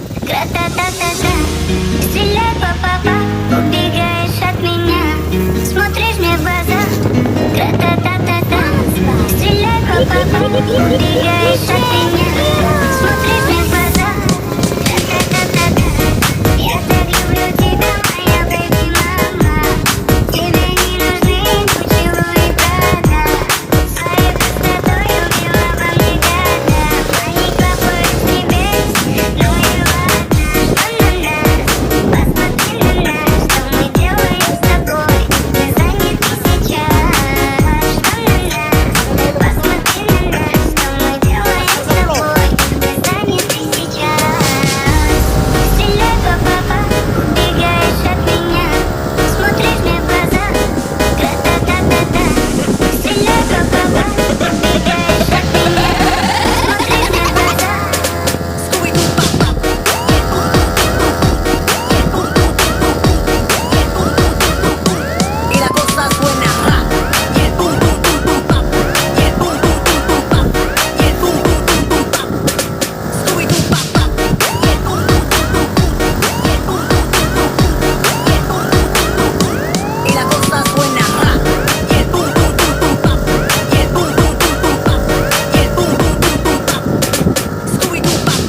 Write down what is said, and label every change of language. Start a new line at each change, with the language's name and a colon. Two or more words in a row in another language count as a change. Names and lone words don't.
Russian: Тра-та-та-та-та, стреляй, па-па-па, убегаешь от меня, смотришь мне в глаза. Тра-та-та-та-та, стреляй, па-па-па, убегаешь от меня, смотришь мне в глаза. Тра-та-та-та-та, я так люблю тебя, моя бэби-мама. Тебе не нужны поцелуи, правда. Своей красотой убила во мне года. Мои капают с небес, ну и ладно. Посмотри на нас, что мы делаем с тобой. Ты занят сейчас. Посмотри на нас, что мы делаем с тобой. Ты занят сейчас. Стреляй, па-па-па, убегаешь от меня, смотришь мне в глаза. Тра-та-та-та-та, стреляй, па-па-па, убегаешь от меня, смотришь мне в глаза.
Spanish: Y la cosa suena ra. Y el pum pum pum pum pam. Y el pum pum pum pum pam. Y el pum pum pum pum pam. Scooby doo pam pam. Y el pum pum pum pum pum. Y el pum pum pum pum pum. Y el pum pum pum pum pum. Y la cosa suena ra. Y el pum pum pum pum pam. Y el pum pum pum pum pam. Y el pum pum pum pum pam. Scooby doo pam pam.